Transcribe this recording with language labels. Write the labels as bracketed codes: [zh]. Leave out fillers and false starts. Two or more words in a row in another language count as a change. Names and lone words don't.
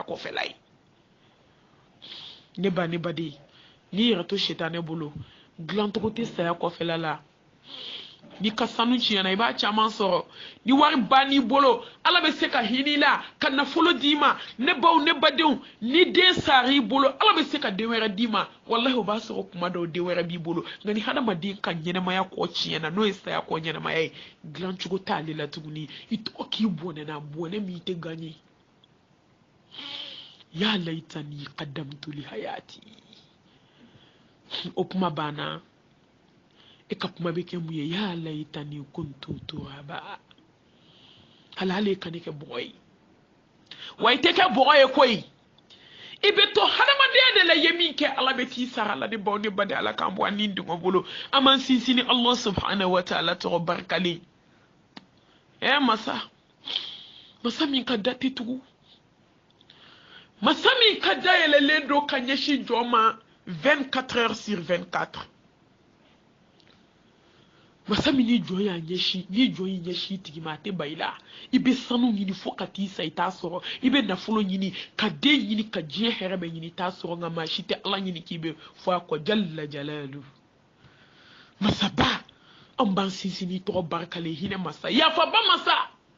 [bm] kɔfɛla ye ne ba ne baden n'i yɛrɛ to shetane bolo dilancogo tɛ saya kɔfɛla la ni ka sanu tiɲɛna i b'a caman sɔrɔ ni wari bann'i bolo ala bɛ se ka hinɛ i la ka nafolo d'i ma ne baw ne badenw ni den sar'i bolo ala bɛ se ka den wɛrɛ d'i ma wallahi o b'a sɔrɔ kuma dɔw den wɛrɛ b'i bolo nka ni hadamaden ka ɲɛnamaya kɔ tiɲɛna n'o ye saya kɔ ɲɛnamaya ye dilancogo t'ale la tuguni i tɔgɔ k'i bɔnɛna bɔnɛ min tɛ gagné [ar] يا ليتني قدمت لحياتي [bm] o kuma banna e ka kuma bɛ kɛ mun ye [ar] يا ليتني كنت ترابا [bm] halale ka ne kɛ bɔgɔ ye wa i tɛ kɛ bɔgɔ ye koyi i bɛ to hadamadenya de la ye min kɛ ala bɛ t'i sara la ne baw ne ba de ala k'an bɔ an ni dungɔ bolo an m'an sinsin ni [ar] الله سبحانه وتعالى [bm] tɔgɔ barikalen masa min ka da tɛ tugu masa min ka da yɛlɛlen don ka ɲɛsin jɔn ma [fr] 24 heures sur 24 [bm] masa min ni jɔn y'a ɲɛsin ni jɔn y'i ɲɛsin tigi ma a tɛ ba i la i bɛ sanu ɲini fo ka t'i sa i t'a sɔrɔ i bɛ nafolo ɲini ka den ɲini ka diɲɛ hɛrɛ bɛ ɲini i t'a sɔrɔ nka maa si tɛ ala ɲini k'i bɛ fɔ a kɔ [ar] جل جلاله [bm] masaba an b'an sinsin n'i tɔgɔ barikalen hinɛ masa yafaba masa